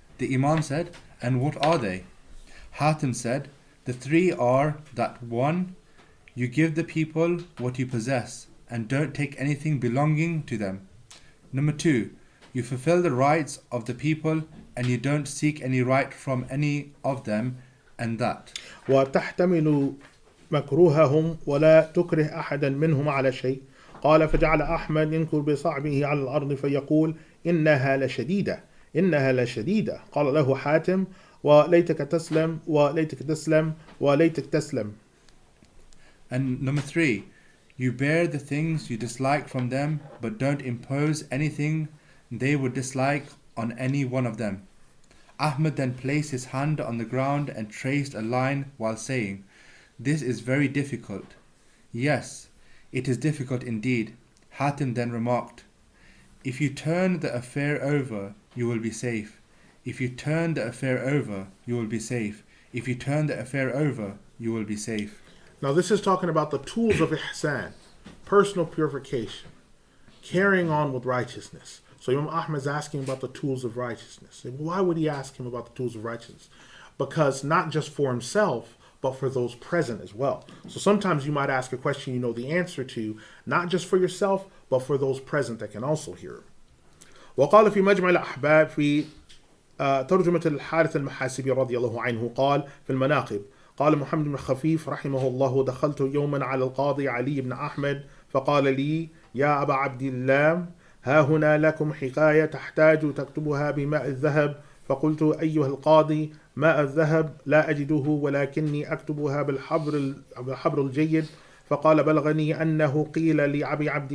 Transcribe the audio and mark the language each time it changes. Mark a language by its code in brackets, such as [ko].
[en] The Imam said, and what are they? Hatim said, the three are that 1, you give the people what you possess and don't take anything belonging to them. Number 2, you fulfill the rights of the people and you don't seek any right from any of them, and that. [ar] وتحتمل مكروههم ولا تكره أحدا منهم على شيء. قال فجعل أحمد ينكر بصعبه على الأرض فيقول إنها لشديدة إنها لشديدة. قال له حاتم وليتك تسلم وليتك تسلم وليتك تسلم. [en] And number 3, you bear the things you dislike from them, but don't impose anything they would dislike on any one of them. Ahmad then placed his hand on the ground and traced a line while saying, this is very difficult. Yes, it is difficult indeed. Hatim then remarked, if you turn the affair over, you will be safe. If you turn the affair over, you will be safe. If you turn the affair over, you will be safe. Now this is talking about the tools of ihsan, personal purification, carrying on with righteousness. So Imam Ahmad is asking about the tools of righteousness. Why would he ask him about the tools of righteousness? Because not just for himself, but for those present as well. So sometimes you might ask a question you know the answer to, not just for yourself, but for those present that can also hear it. [ar] وقال في مجمع الأحباب في ترجمة الحارث المحاسبي رضي الله عنه قال في المناقب قال محمد بن خفيف رحمه الله دخلت يوما على القاضي علي بن أحمد فقال لي يا أبا عبد الله ها هنا لكم حكاية تحتاج تكتبها بماء الذهب فقلت أيها القاضي ماء الذهب لا أجده ولكني أكتبها بالحبر الجيد فقال بلغني أنه قيل لأبي